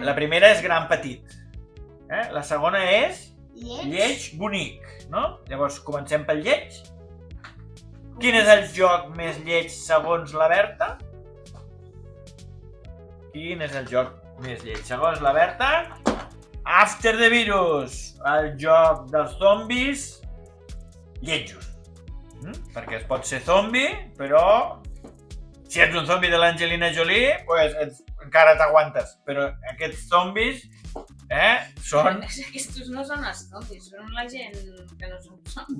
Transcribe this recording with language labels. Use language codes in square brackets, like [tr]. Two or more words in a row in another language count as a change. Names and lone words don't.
[ca] la primera és gran petit. La segona és Lleig. lleig bonic, no? Llavors, comencem pel lleig. Quin és el joc més lleig segons la Berta? Quin és el joc més lleig segons la Berta? After the Virus, el joc dels zombis lletjos. Perquè es pot ser zombi, però si ets un zombi de l'Angelina Jolie, pues encara t'aguantes. Però aquests zombis, són... Aquests no són els zombis, són la gent que no són zombis.